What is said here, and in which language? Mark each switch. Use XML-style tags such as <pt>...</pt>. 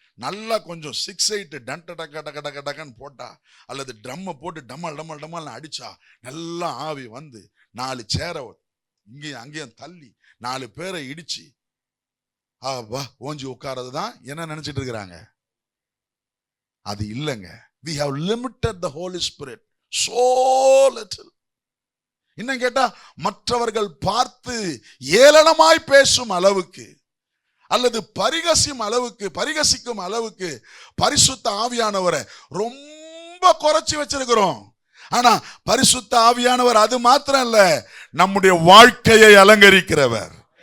<ta>நல்லா கொஞ்சம் 6/8 டண்ட டக்க டக்க டக்க டக்கன்னு போட்டா, அல்லது ட்ரம்மை போட்டு டம்மல் டம்மல் டம்மல் அடிச்சா நல்லா ஆவி வந்து 4 சேரை இங்கேயும் அங்கேயும் தள்ளி 4 பேரை இடிச்சு வா ஓஞ்சி உட்கார்றது தான் என்ன நினைச்சிட்டு இருக்கிறாங்க. அது இல்லைங்க.</ta> <en>we have limited the Holy Spirit so little.</en> <ta>இன்னும் கேட்டா, மற்றவர்கள் பார்த்து ஏளனமாய் பேசும் அளவுக்கு அல்லது பரிகசிக்கும் அளவுக்கு பரிசுத்த ஆவியானவரை ரொம்ப குறைச்சி வச்சிருக்கிறோம். ஆனா பரிசுத்த ஆவியானவர் அது மாத்திரம் இல்ல, நம்முடைய வாழ்க்கையை அலங்கரிக்கிறவர்.</ta>